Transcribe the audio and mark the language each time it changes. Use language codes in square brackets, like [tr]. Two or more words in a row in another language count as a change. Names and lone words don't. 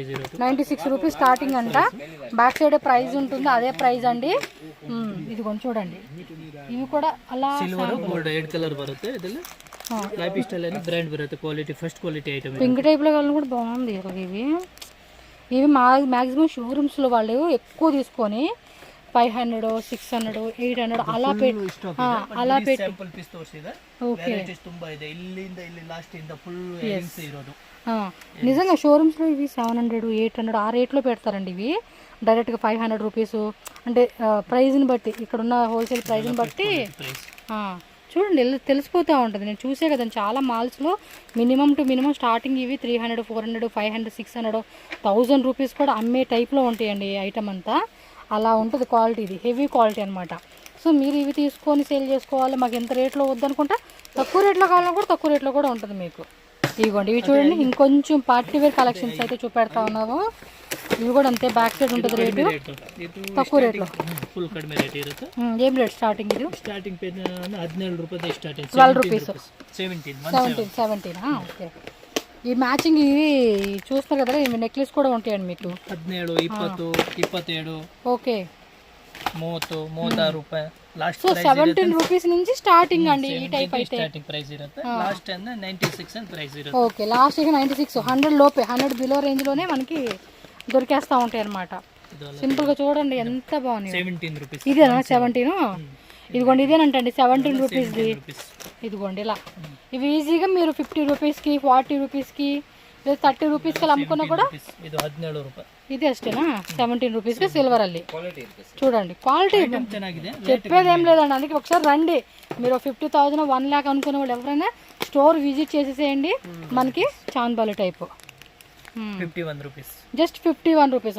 [te] 96 [en] rupees starting [te] అంట [en] back side price [te] ఉంటుంది అదే ప్రైస్ అండి ఇది కొంచెం చూడండి ఇవి కూడా అలా [en] silver gold 8 colour [kn] ಬರುತ್ತೆ ಇದರಲ್ಲಿ [en] life style [te] అని బ్రాండ్ బರುತ್ತೆ [en] quality first quality item pink type [te] లో కావాలి కూడా బాగుంది అసలు ఇవి [en] maximum showrooms [te] లో వాళ్ళు ఎక్కువ తీసుకొని 500 600 800 [kn] ಅಲ್ಲ ಅಲ್ಲ [en] sample piece [kn] ತೋರಿಸಿದೆ. ವೆರೈಟೀಸ್ ತುಂಬಾ ಇದೆ, ಇಲ್ಲಿಂದ ಇಲ್ಲಿ ಲಾಸ್ಟ್ ಇಂದ [en] full earrings [kn] ಇರೋದು. [te] నిజంగా షోరూమ్స్లో ఇవి 700 800 ఆ రేట్లో పెడతారండి. ఇవి డైరెక్ట్గా 500 రూపీస్ అంటే ప్రైజ్ని బట్టి, ఇక్కడున్న హోల్సేల్ ప్రైజ్ని బట్టి చూడండి తెలిసిపోతూ ఉంటుంది. నేను చూసే కదండి చాలా మాల్స్లో [en] minimum to minimum starting [te] ఇవి 300 400 500 600 1000 రూపీస్ కూడా అమ్మే టైప్లో ఉంటాయండి ఐటమ్ అంతా. అలా ఉంటుంది క్వాలిటీ, ఇది [en] heavy quality [te] అనమాట. సో మీరు ఇవి తీసుకొని సేల్ చేసుకోవాలి, మాకు ఎంత రేట్లో వద్దనుకుంటా తక్కువ రేట్లో కావాలన్నా కూడా తక్కువ రేట్లో కూడా ఉంటుంది మీకు. ఇదిగోండి ఇవి చూడండి, ఇంకొంచెం [en] party wear collections [te] అయితే చూపెడతా ఉన్నాము. ఇవి కూడా అంతే, [en] back side [te] ఉంటుంది రేటు తక్కువ రేట్లో. [kn] ಫುಲ್ ಕಡಿಮೆ ರೇಟ್ ಇರುತ್ತೆ. [te] ఏం రేట్ స్టార్టింగ్? ఇది [en] starting pen [kn] 17 ರೂಪಾಯಿ ಸ್ಟಾರ್ಟಿಂಗ್. [te] 12 రూపీస్ 17. ఓకే. ఈ మ్యాచింగ్ ఇవి చూస్తారు కదా, ఇవి నెక్లెస్ కూడా ఉంటాయండి మీకు. 17 20 27 ఓకే 30 36 ರೂಪಾಯಿ లాస్ట్. సో 17 రూపీస్ నుంచి స్టార్టింగ్ అండి ఈ టైప్ అయితే. [en] starting price [kn] ಇರುತ್ತೆ. లాస్ట్ ಅಂದ್ರೆ 96 ಅಂತ ಪ್ರೈಸ್ ಇರುತ್ತೆ. [te] ఓకే లాస్ట్ ఇక 96 100 లోపే, [en] 100 below range [te] లోనే మనకి దొరికేస్తా ఉంటాయి అన్నమాట. సింపుల్ గా చూడండి ఎంత బాగుంది. 17 రూపీస్ ఇదేనా 17? ఇదిగోండి ఇదేనంటండి 17 రూపీస్ది. ఇదిగోండి ఇలా ఇవి ఈజీగా మీరు 50 రూపీస్కి 40 రూపీస్కి లేదా 30 రూపీస్కి అలా అమ్ముకున్నా కూడా. [kn] ಇದು 17 ರೂಪಾಯಿ. [te] ఇది అಷ್ಟేనా 17 రూపీస్కి సిల్వర్ అల్లి. చూడండి క్వాలిటీ [kn] ಚೆನ್ನಾಗಿದೆ, [te] చెప్పేది ఏం లేదండి. అందుకే ఒకసారి రండి, మీరు 50,000 1 lakh అనుకునే వాళ్ళు ఎవరైనా [en] store visit [te] చేసేసేయండి. మనకి చాంద్బాలి టైపు 51 రూపీస్, జస్ట్ 51 రూపీస్.